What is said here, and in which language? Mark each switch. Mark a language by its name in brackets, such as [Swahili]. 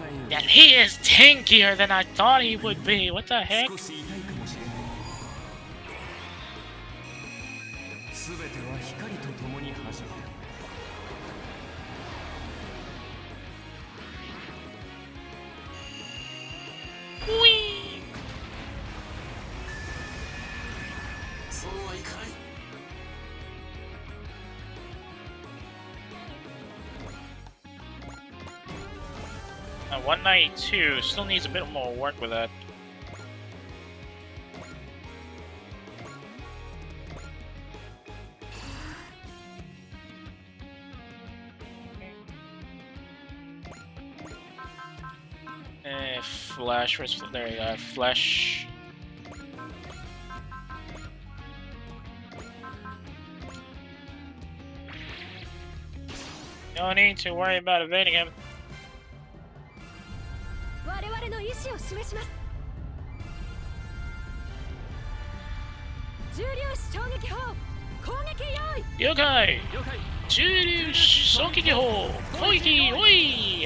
[English] That he is tankier than I thought he would be. What the heck? [Japanese] 少し痛いかもしれない。すべては光と共に始まる。 Whee! そうはいかない。 [English] 192 still needs a bit more work with that. Flash, there you go, Flash. No need to worry about evading him. [Japanese] 我々の意志を示します。重粒子衝撃砲攻撃用意。了解。了解。重粒子衝撃砲攻撃おい。